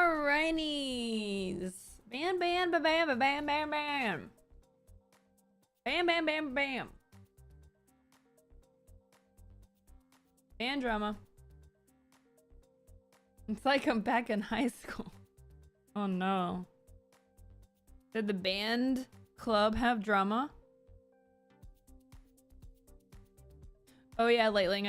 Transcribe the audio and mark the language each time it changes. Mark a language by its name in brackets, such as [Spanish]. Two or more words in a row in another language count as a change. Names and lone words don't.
[English] Alrighties. Bam, bam, bam, bam, bam, bam, bam. Bam, bam, bam, bam. Band drama. It's like I'm back in high school. Oh no. Did the band club have drama? Oh yeah, Lightling.